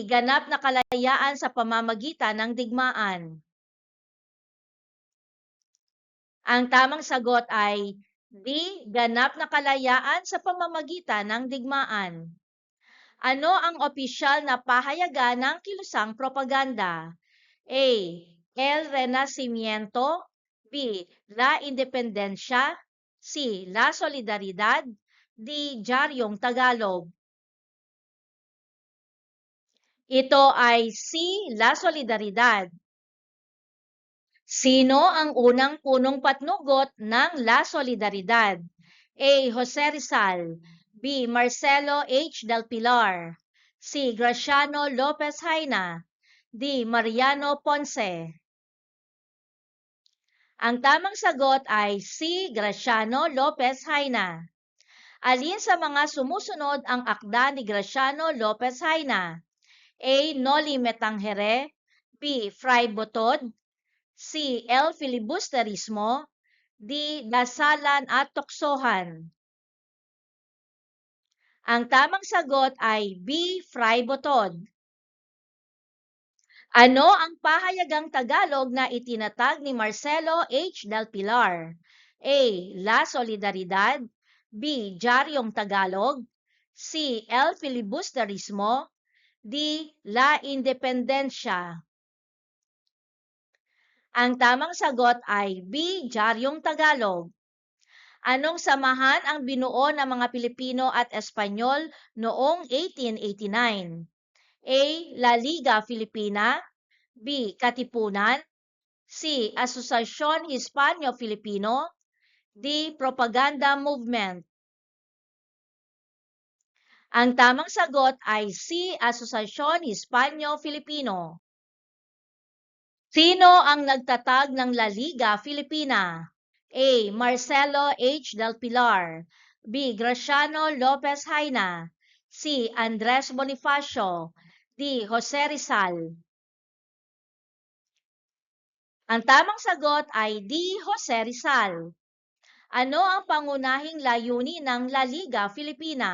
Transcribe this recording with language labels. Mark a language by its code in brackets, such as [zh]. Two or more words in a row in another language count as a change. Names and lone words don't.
[tl] Ganap na kalayaan sa pamamagitan ng digmaan. Ang tamang sagot ay D. Ganap na kalayaan sa pamamagitan ng digmaan. Ano ang opisyal na pahayagan ng kilusang propaganda? A. El Renacimiento. B. La Independencia. C. La Solidaridad. D. Diaryong Tagalog. Ito ay C. La Solidaridad. Sino ang unang punong patnugot ng La Solidaridad? A. Jose Rizal. B. Marcelo H. del Pilar. C. Graciano Lopez Haina. D. Mariano Ponce. Ang tamang sagot ay C. Graciano Lopez Haina. Alin sa mga sumusunod ang akda ni Graciano Lopez Haina? A. Noli Me Tangere. B. Fray Botod. C. El Filibusterismo. D. Dasalan at Tuksohan. Ang tamang sagot ay B. Fray Botod. Ano ang pahayagang Tagalog na itinatag ni Marcelo H. del Pilar? A. La Solidaridad. B. Diaryong Tagalog. C. El Filibusterismo. D. La Independencia. Ang tamang sagot ay B. Diaryong Tagalog. Anong samahan ang binuo ng mga Pilipino at Espanyol noong 1889? A. La Liga Filipina. B. Katipunan. C. Asociacion Hispano-Filipino. D. Propaganda Movement. Ang tamang sagot ay C. Asociacion Hispano-Filipino. Sino ang nagtatag ng La Liga Filipina? A. Marcelo H. del Pilar. B. Graciano Lopez Haina. C. Andres Bonifacio. D. Jose Rizal. Ang tamang sagot ay D. Jose Rizal. Ano ang pangunahing layunin ng La Liga Filipina?